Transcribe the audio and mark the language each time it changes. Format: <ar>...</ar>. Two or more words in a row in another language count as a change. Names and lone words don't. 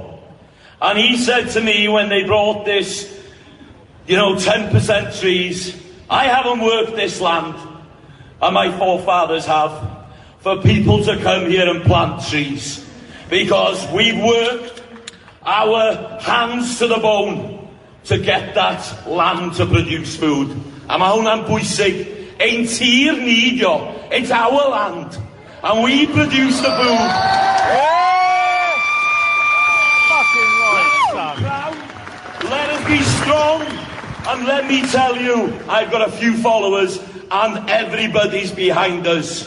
<en>And he said to me when they brought this, 10% trees, I haven't worked this land, and my forefathers have, for people to come here and plant trees. Because we've worked our hands to the bone to get that land to produce food.</en> <cy>A ma hwnna'n bwysig. Ein tir ni dio.</cy> <en>It's our land. And we produce the food. And let me tell you, I've got a few followers and everybody's behind us.</en>